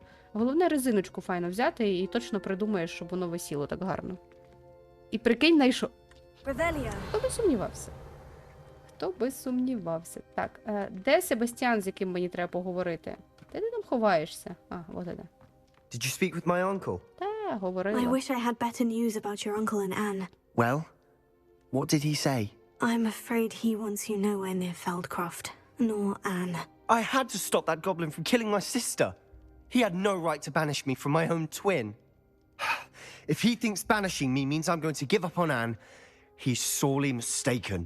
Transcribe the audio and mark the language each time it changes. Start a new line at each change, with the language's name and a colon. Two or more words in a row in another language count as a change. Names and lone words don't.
Ukrainian: Головне резиночку файно взяти і точно придумаєш, щоб воно висіло так гарно. І прикинь, знайшов. Хто би сумнівався? Хто би сумнівався? Так, де Себастьян, з яким мені треба поговорити? Де ти там ховаєшся? А, от іде.
English: Did you speak with my uncle?
Ukrainian: Та, говорила.
English: I wish I had better news about your uncle and Anne. Well, what did he say? I'm afraid he wants you nowhere near Feldcroft, nor Anne. I had to stop that goblin from killing my sister. He had no right to banish me from my own twin. If he thinks banishing me means I'm going to give up on Anne, he's sorely mistaken.